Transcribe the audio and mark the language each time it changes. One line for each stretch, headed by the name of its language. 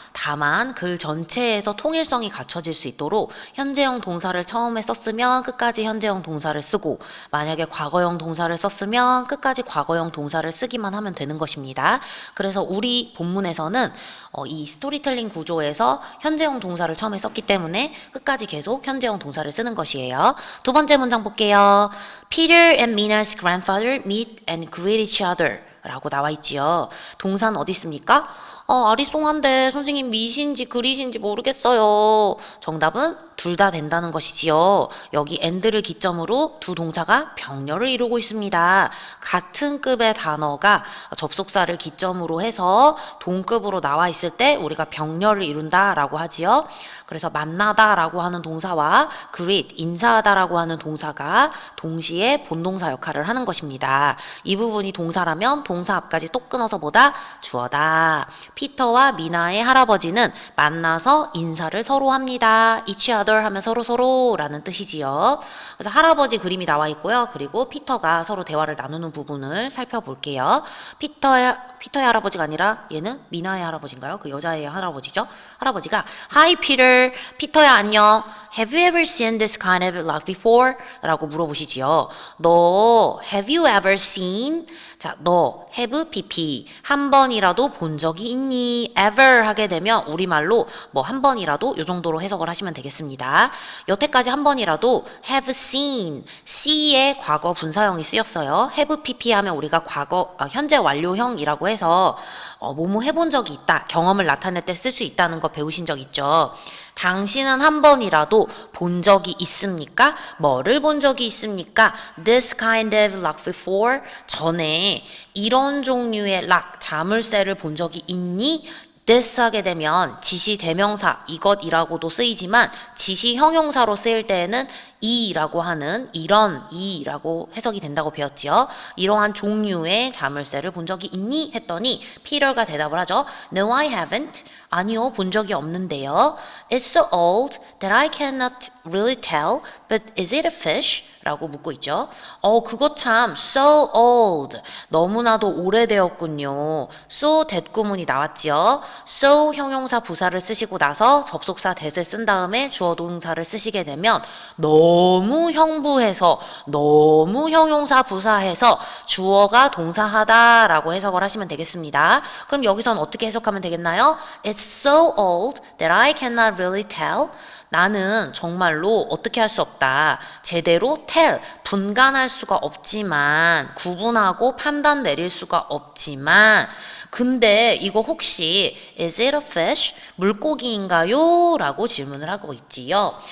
Korean: 다만 글 전체에서 통일성이 갖춰질 수 있도록 현재형 동사를 처음에 썼으면 끝까지 현재형 동사를 쓰고 만약에 과거형 동사를 썼으면 끝까지 과거형 동사를 쓰기만 하면 되는 것입니다. 그래서 우리 본문에서는 이 스토리텔링 구조에서 현재형 동사를 처음에 썼기 때문에 끝까지 계속 현재형 동사를 쓰는 것이에요. 두 번째 문장 볼게요.
English: Peter and Mina's grandfather meet and greet each other
Korean: 라고 나와 있지요. 동사는 어디 있습니까? 아리송한데 선생님 미신지 그릿인지 모르겠어요. 정답은 둘 다 된다는 것이지요. 여기 and를 기점으로 두 동사가 병렬을 이루고 있습니다. 같은 급의 단어가 접속사를 기점으로 해서 동급으로 나와 있을 때 우리가 병렬을 이룬다라고 하지요. 그래서 만나다라고 하는 동사와 greet, 인사하다라고 하는 동사가 동시에 본동사 역할을 하는 것입니다. 이 부분이 동사라면 동사 앞까지 또 끊어서 보다 주어다. 피터와 미나의 할아버지는 만나서 인사를 서로 합니다. each other 하면 서로라는 뜻이지요. 그래서 할아버지 그림이 나와 있고요. 그리고 피터가 서로 대화를 나누는 부분을 살펴볼게요. 피터의 할아버지가 아니라 얘는 미나의 할아버지인가요? 그 여자의 할아버지죠. 할아버지가 Hi Peter, 피터야 안녕.
English: Have you ever seen this kind of luck before?
Korean: 라고 물어보시지요. 너
English: have you ever seen?
Korean: 자, 너 have pp 한 번이라도 본 적이 있니? ever 하게 되면 우리말로 한 번이라도 이 정도로 해석을 하시면 되겠습니다. 여태까지 한 번이라도 have seen, see의 과거 분사형이 쓰였어요. have pp 하면 우리가 현재 완료형이라고 해서 뭐뭐 해본 적이 있다, 경험을 나타낼 때 쓸 수 있다는 거 배우신 적 있죠. 당신은 한 번이라도 본 적이 있습니까? 뭐를 본 적이 있습니까?
English: This kind of luck before?
Korean: 전에 이런 종류의 luck, 자물쇠를 본 적이 있니? this 하게 되면 지시 대명사 이것이라고도 쓰이지만 지시 형용사로 쓰일 때에는 이라고 하는 이런 이라고 해석이 된다고 배웠지요. 이러한 종류의 자물쇠를 본 적이 있니? 했더니 피터가 대답을 하죠.
English: No, I haven't.
Korean: 아니요, 본 적이 없는데요.
English: It's so old that I cannot really tell, but is it a fish?
Korean: 라고 묻고 있죠. 그거 참 so old. 너무나도 오래되었군요. so 대구문이 나왔지요. so 형용사 부사를 쓰시고 나서 접속사 that을 쓴 다음에 주어 동사를 쓰시게 되면 너무 형부해서 너무 형용사 부사해서 주어가 동사하다라고 해석을 하시면 되겠습니다. 그럼 여기서는 어떻게 해석하면 되겠나요?
English: It's so old that I cannot really tell.
Korean: 나는 정말로 어떻게 할 수 없다. 제대로 tell, 분간할 수가 없지만, 구분하고 판단 내릴 수가 없지만, 근데 이거 혹시
English: is it a fish?
Korean: 물고기인가요? 라고 질문을 하고 있지요.